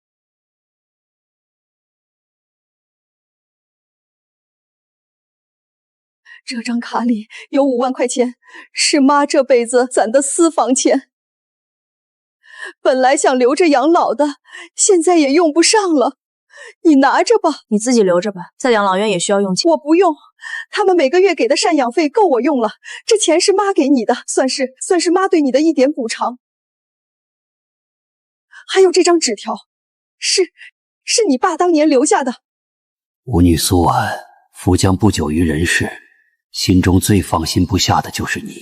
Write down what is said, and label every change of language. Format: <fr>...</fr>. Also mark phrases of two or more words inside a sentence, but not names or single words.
<zh>这张卡里有5萬塊錢，是媽這輩子攢的私房錢。本來想留着養老的，現在也用不上了。你拿着吧。你自己留着吧，在養老院也需要用錢。我不用，他們每個月給的贍養費夠我用了。這錢是媽給你的，算是媽對你的一點補償。還有這張紙條，是你爸當年留下的。吾女蘇婉，夫將不久於人世，心中最放心不下的就是你。</zh>